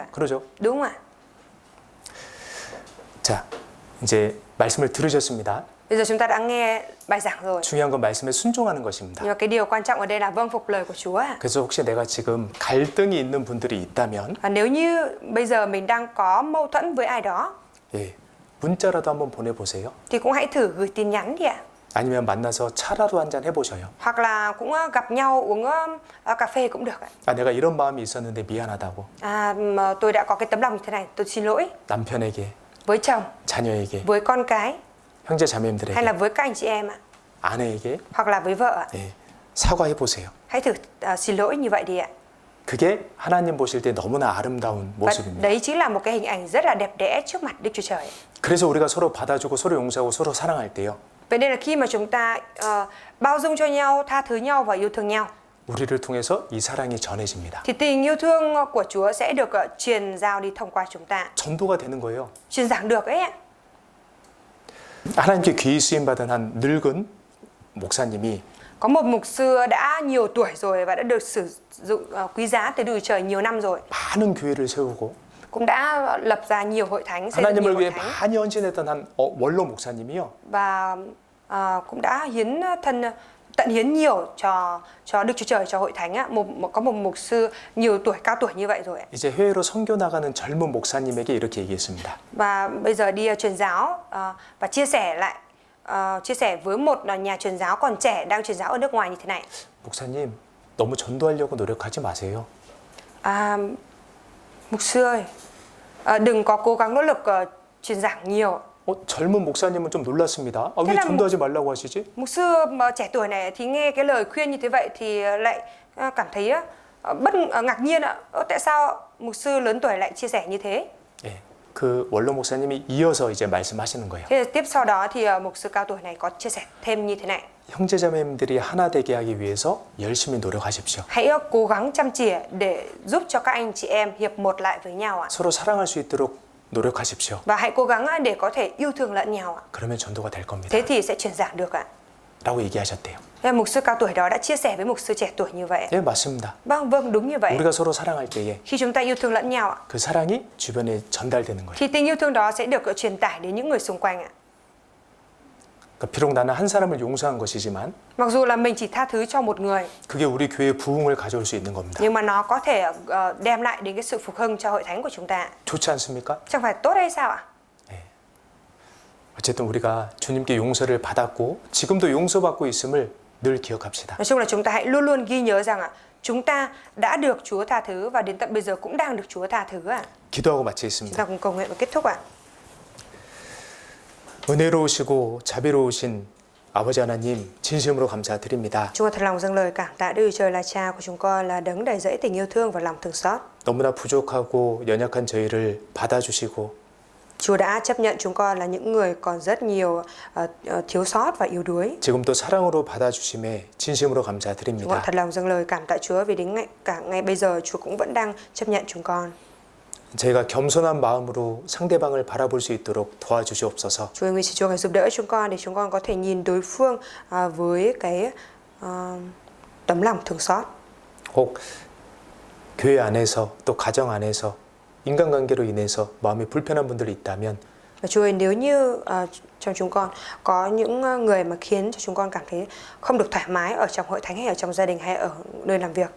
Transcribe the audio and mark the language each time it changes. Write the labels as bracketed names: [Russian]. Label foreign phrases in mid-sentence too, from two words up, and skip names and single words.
[Korean] 그러죠? [Vietnamese] Đúng không ạ? [Korean] 자, 이제 말씀을 들으셨습니다. [Vietnamese] Bây giờ chúng ta đã nghe bài giảng rồi. [Korean] 중요한 건 말씀에 순종하는 것입니다. [Vietnamese] Nhưng mà cái điều quan trọng ở đây là vâng phục lời của Chúa ạ. [Korean] 그래서 혹시 내가 지금 갈등이 있는 분들이 있다면 [Vietnamese] Nếu như bây giờ mình đang có mâu thuẫn với ai đó, [Korean] 예, 문자라도 한번 보내보세요. [Vietnamese] thì cũng hãy thử gửi tin nhắn đi ạ. [Korean] 아니면 만나서 차라도 한잔 해보셔요. [Vietnamese] Hoặc là cũng gặp nhau uống cà phê cũng được ạ. [Korean] 아, 내가 이런 마음이 있었는데 미안하다고. [Vietnamese] Mà tôi đã có cái tấm lòng như thế này, tôi xin lỗi. [Korean] 남편에게, [Vietnamese] Với chồng, [Korean] 자녀에게, [Vietnamese] với con cái, [Korean] 형제 자매님들에게, [Vietnamese] hay là với các anh chị em ạ. [Korean] 아내에게 [Vietnamese] Hoặc là với vợ ạ. [Korean] 예, 사과해보세요. [Vietnamese] Hãy thử xin lỗi như vậy đi ạ. [Korean] 그게 하나님 보실 때 너무나 아름다운 [Vietnamese] Và [Korean] 모습입니다. [Vietnamese] đấy chính là một cái hình ảnh rất là đẹp đẽ trước mặt Đức Chúa Trời. [Korean] 그래서 우리가 서로 받아주고 서로 용서하고 서로 사랑할 때요. [Vietnamese] Vậy nên là khi mà chúng ta bao dung cho nhau, tha thứ nhau và yêu thương nhau, [Korean] 우리를 통해서 이 사랑이 전해집니다. [Vietnamese] thì tình yêu thương của Chúa sẽ được truyền giao đi thông qua chúng ta. [Korean] 전도가 되는 거예요. [Vietnamese] Truyền giảng được ấy ạ. [Korean] 하나님께 귀히 쓰임 받은 한 늙은 목사님이 [Vietnamese] Có một mục sư đã nhiều tuổi rồi và đã được sử dụng quý giá từ Đức Chúa Trời nhiều năm rồi, [Korean] 많은 교회를 세우고 [Vietnamese] cũng đã lập ra nhiều hội thánh, xây dựng nhiều [Korean] 하나님을 [Vietnamese] hội [Korean] 위해 [Vietnamese] thánh [Korean] 많이 헌신했던 한 원로 목사님이요. [Vietnamese] và cũng đã tận hiến nhiều cho Đức Chúa Trời, cho hội thánh á. Có một mục sư nhiều tuổi, cao tuổi như vậy rồi. [Korean] 이제 해외로 선교 나가는 젊은 목사님에게 이렇게 얘기했습니다. [Vietnamese] Và bây giờ đi truyền giáo và chia sẻ với một nhà truyền giáo còn trẻ đang truyền giáo ở nước ngoài như thế này. [Korean] 목사님, 너무 전도하려고 노력하지 마세요. [Vietnamese] Mục sư ơi, đừng có cố gắng nỗ lực truyền giảng nhiều. [Korean] 젊은 목사님은 좀 놀랐습니다. 왜 전도하지 말라고 하시지? [Vietnamese] Mục sư mà trẻ tuổi này thì nghe cái lời khuyên như thế vậy thì lại cảm thấy ngạc nhiên ạ. Tại sao mục sư lớn tuổi lại chia sẻ như thế? [Korean] 예, 그 원로 목사님이 이어서 이제 말씀하시는 거예요. [Vietnamese] Thế tiếp sau đó thì mục sư cao tuổi này có chia sẻ thêm như thế này. [Korean] 형제자매님들이 하나 되게 하기 위해서 열심히 노력하십시오. [Vietnamese] Hãy cố gắng chăm chỉ để giúp cho các anh chị em hiệp một lại với nhau ạ. [Korean] 서로 사랑할 수 있도록 노력하십시오. [Vietnamese] Và hãy cố gắng để có thể yêu thương lẫn nhau ạ. [Korean] 그러면 전도가 될 겁니다. [Vietnamese] Thế thì sẽ truyền giảng được ạ. [Korean] 라고 얘기하셨대요. [Vietnamese] Mục sư cao tuổi đó đã chia sẻ với mục sư trẻ tuổi như vậy. [Korean] 네, 맞습니다. [Vietnamese] Vâng, đúng như vậy. [Korean] 우리가 서로 사랑할 때에 [Vietnamese] Khi chúng ta yêu thương lẫn nhau ạ, [Korean] 그 사랑이 주변에 전달되는 거예요. [Vietnamese] thì tình yêu thương đó sẽ được truyền tải đến những người xung quanh ạ. [Korean] 그러니까 비록 나는 한 사람을 용서한 것이지만 [Vietnamese] Mặc dù là mình chỉ tha thứ cho một người, [Korean] 그게 우리 교회에 부흥을 가져올 수 있는 겁니다. [Vietnamese] nhưng mà nó có thể đem lại đến cái sự phục hưng cho hội thánh của chúng ta. [Korean] 좋지 않습니까? [Vietnamese] Chẳng phải tốt hay sao ạ? [Korean] 어쨌든 우리가 주님께 용서를 받았고 지금도 용서받고 있음을 늘 기억합시다. [Vietnamese] Nói chung là chúng ta hãy luôn luôn ghi nhớ rằng ạ, chúng ta đã được Chúa tha thứ và đến tận bây giờ cũng đang được Chúa tha thứ ạ. [Korean] 기도하고 [Vietnamese] Chúng [Korean] 마치겠습니다. [Vietnamese] ta cùng cầu nguyện và kết thúc ạ. [Korean] 은혜로우시고 자비로우신 아버지 하나님 진심으로 감사드립니다. [Vietnamese] Chúng con thật lòng dâng lời cảm tạ Đức Chúa Trời là Cha của chúng con, là đấng đầy dẫy tình yêu thương và lòng thương xót. [Korean] 너무나 부족하고 연약한 저희를 받아주시고 [Vietnamese] Chúa đã chấp nhận chúng con là những người còn rất nhiều thiếu sót và yếu đuối. [Korean] 지금도 사랑으로 받아주심에 진심으로 [Vietnamese] Chúng con [Korean] 감사드립니다. [Vietnamese] thật lòng dâng lời cảm tạ Chúa vì đến cả ngày bây giờ Chúa cũng vẫn đang chấp nhận chúng con. [Korean] 저희가 겸손한 마음으로 상대방을 바라볼 수 있도록 도와주시옵소서. [Vietnamese] Chúa ơi, xin Chúa hãy giúp đỡ chúng con để chúng con có thể nhìn đối phương với cái tấm lòng thương xót. [Korean] 혹 교회 안에서 또 가정 안에서 인간관계로 인해서 마음이 불편한 분들이 있다면 [Vietnamese] Và Chúa ơi, nếu như trong chúng con có những người mà khiến cho chúng con cảm thấy không được thoải mái ở trong hội thánh hay ở trong gia đình hay ở nơi làm việc,